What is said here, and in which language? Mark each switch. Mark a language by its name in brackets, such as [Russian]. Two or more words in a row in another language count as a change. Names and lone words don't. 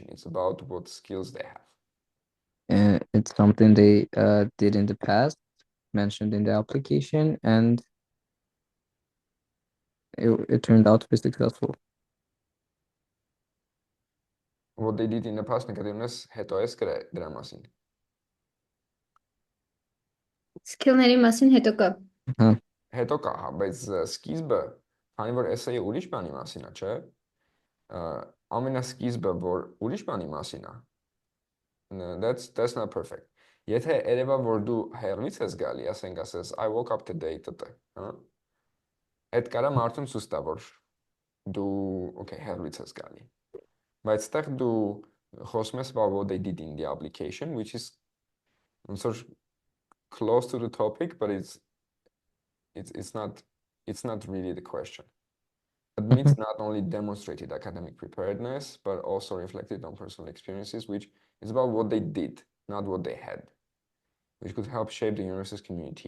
[English] It's about what skills they have. And it's something they did in the past, mentioned in the application, and it turned out to be successful. What they did in the past [Armenian] նկատի ունես հետո ես դրա մասին։ Skillների մասին հետո կա։ Հետո կա, հա, բայց սկիզբը, քանի որ essay-ը ուրիշ բանի մասին է, չէ՞։ Ամենասկիզբը, որ ուրիշ բանի մասին է, [English] that's not perfect. [Armenian] Եթե երևա որ դու հեռվից ես գալի, ասենք ասես [English] I woke up today [Armenian] տտը, հա։ Այդ կարա մարդուն ցույց տա որ դու okay հեռվից ես գալի։ Բայց այդտեղ դու խոսում ես [English] about what they did in the application, which is sort of close to the topic, but it's not really the question. Admits not only demonstrated academic preparedness, but also reflected on personal experiences, which is about what they did, not what they had, which could help shape the university's community.